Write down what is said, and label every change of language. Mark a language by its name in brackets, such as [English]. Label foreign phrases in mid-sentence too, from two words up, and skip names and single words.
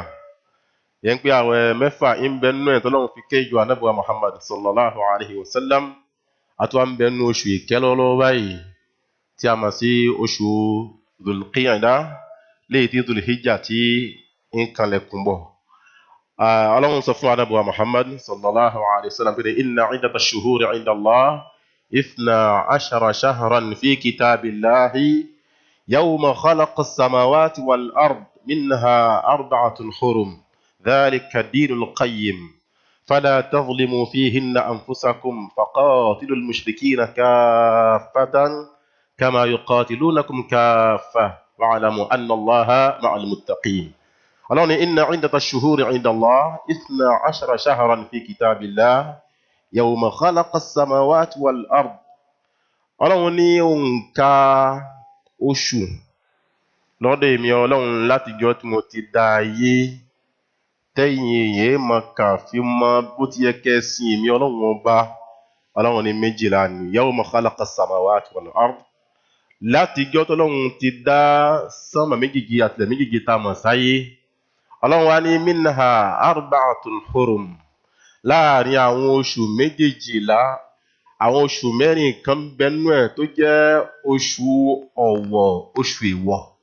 [Yoruba] Yẹn pé àwẹ̀ mẹ́fà ń bẹ nínú ẹ̀ tí Ọlọ́run fi kẹ́ ìjọ Ànábì wa Muhammad [Arabic] صلى الله عليه وسلم. [Yoruba] Àtúwà ń bẹ nínú oṣù ìkẹ́lọ́lọ́ báyìí tí a mọ̀ sí oṣù Dhul-Qiyada, léyìí tí Dhul-Hijjah tí ń kanlẹ̀kùn bọ̀. Ọlọ́run sọ fún Ànábì wa Muhammad [Arabic] صلى الله عليه وسلم pé إن عدة الشهور عند الله 12 شهرا في كتاب الله يوم خلق السماوات والأرض منها 4 حرم ذلك الدين القيم فلا تظلموا فيهن أنفسكم فقاتلوا المشركين كافة كما يقاتلونكم كافة واعلموا أن الله مع المتقين. [Yoruba] Ọlọ́run ní [Arabic] إن عدة الشهور عند الله 12 شهرا في كتاب الله يوم خلق السماوات والأرض. [Yoruba] Ọlọ́run ní òǹkà oṣù lọ́dọ̀ èmi Ọlọ́run látijọ́ tí mo ti dá ayé, tẹ́yìn èyí mọ̀ kà fi mọ bó ti yẹ kẹ́ sin èmi Ọlọ́run ọba. Ọlọ́run ní 12 ni [Arabic] يوم خلق السماوات والأرض. [Yoruba] Látijọ́ t'Ọlọ́run ti dá sánmà méjèèjì àti ilẹ̀ méjèèjì tá mọ̀ sáyé, Ọlọ́run wá ní [Arabic] منها 4 حرم. [Yoruba] Láàrin àwọn oṣù méjèèjìlá, àwọn oṣù mẹ́rin kan bẹnú ẹ̀ tó jẹ́ oṣù ọ̀wọ̀, oṣù èèwọ̀.